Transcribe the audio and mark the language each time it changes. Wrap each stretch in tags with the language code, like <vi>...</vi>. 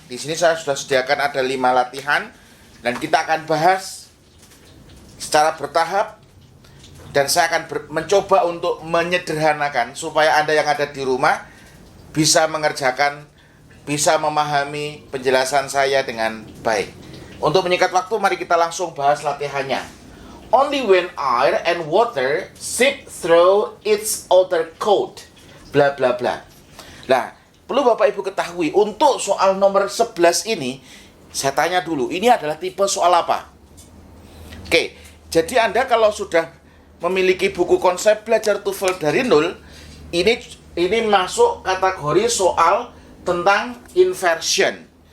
<id>Di sini saya sudah sediakan ada 5 latihan, dan kita akan bahas secara bertahap, dan saya akan mencoba untuk menyederhanakan supaya Anda yang ada di rumah bisa mengerjakan, bisa memahami penjelasan saya dengan baik. Untuk menyingkat waktu, mari kita langsung bahas latihannya.</id> <en>Only when air and water seep through its outer coat, bla bla bla.</en> <id>Nah, perlu Bapak Ibu ketahui, untuk soal nomor 11 ini, saya tanya dulu, ini adalah tipe soal apa? Oke, jadi Anda kalau sudah memiliki buku konsep belajar TOEFL dari nol, ini masuk kategori soal tentang inversion.</id>